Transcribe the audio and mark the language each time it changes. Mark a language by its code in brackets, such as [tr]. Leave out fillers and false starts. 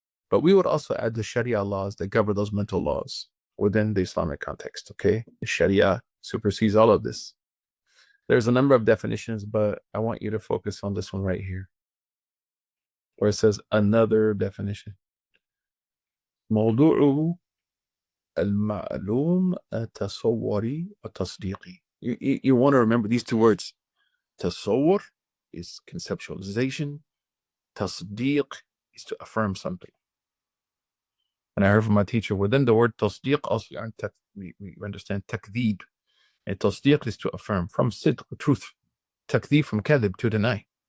[en] But we would also add the Sharia laws that govern those mental laws within the Islamic context, okay? The Sharia supersedes all of this. There's a number of definitions, but I want you to focus on this one right here, where it says another definition. [ar] موضوعه المعلوم التصوري التصديقي. [en] You want to remember these two words. Tasawwur is conceptualization. Tasdiq is to affirm something. And I heard from my teacher, within the word tasdiq also we understand takdeeb. And tasdiq is to affirm, from sidq, truth. Takdeeb from kadhib, to deny.